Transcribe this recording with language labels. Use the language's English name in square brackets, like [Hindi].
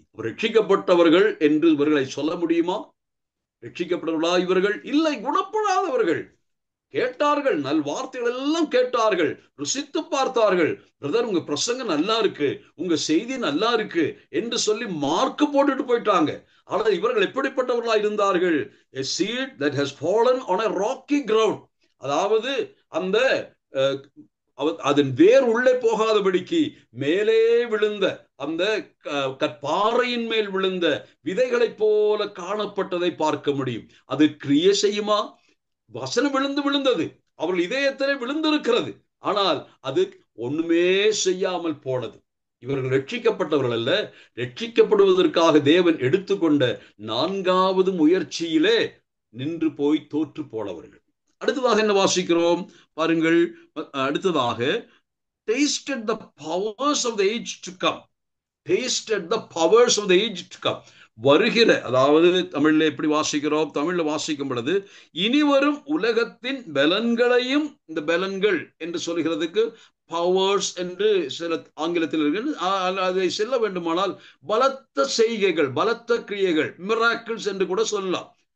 [Tamil] ரட்சிக்கப்பட்டவர்கள் என்று இவர்களை சொல்ல முடியுமா? ரட்சிக்கப்பட்டவர்களா இவர்கள்? இல்லை, குணப்படாதவர்கள். கேட்டார்கள், நல் வார்த்தைகள் எல்லாம் கேட்டார்கள், ருசித்து பார்த்தார்கள். பிரதர், உங்க பிரசங்கம் நல்லா இருக்கு, உங்க செய்தி நல்லா இருக்கு என்று சொல்லி மார்க் போட்டுட்டு போயிட்டாங்க. ஆனால் இவர்கள் எப்படிப்பட்டவர்களா இருந்தார்கள்? [English] A seed that has fallen on a rocky ground. [Tamil] அதாவது அந்த அதன் வேர் உள்ளே போகாதபடிக்கு மேலே விழுந்த அந்த கற்பாறையின் மேல் விழுந்த விதைகளைப் போல காணப்பட்டதை பார்க்க முடியும். அது கிரியை செய்யுமா? வசனம் விழுந்தது, அவர்கள் இதயத்திலே விழுந்திருக்கிறது, ஆனால் அது ஒண்ணுமே செய்யாமல் போனது. இவர்கள் ரட்சிக்கப்பட்டவர்கள் அல்ல, ரட்சிக்கப்படுவதற்காக தேவன் எடுத்துக்கொண்ட 4வது முயற்சியிலே நின்று போய் தோற்று போனவர்கள். அடுத்ததாக என்ன வாசிக்கிறோம் பாருங்கள். அடுத்ததாக [English] tasted the powers of the age to come. tasted the powers of the age to come. [Tamil] வருகிற, அதாவது தமிழ்ல எப்படி வாசிக்கிறோம்? தமிழ்ல வாசிக்கும் பொழுது இனிவரும் உலகத்தின் பலன்களையும், இந்த பலன்கள் என்று சொல்கிறதுக்கு பவர்ஸ் என்று சில ஆங்கிலத்தில் இருக்கு. அதை செல்ல வேண்டுமானால் பலத்த செய்கைகள், பலத்த கிரியைகள், மிராக்கிள்ஸ் என்று கூட சொல்லலாம்.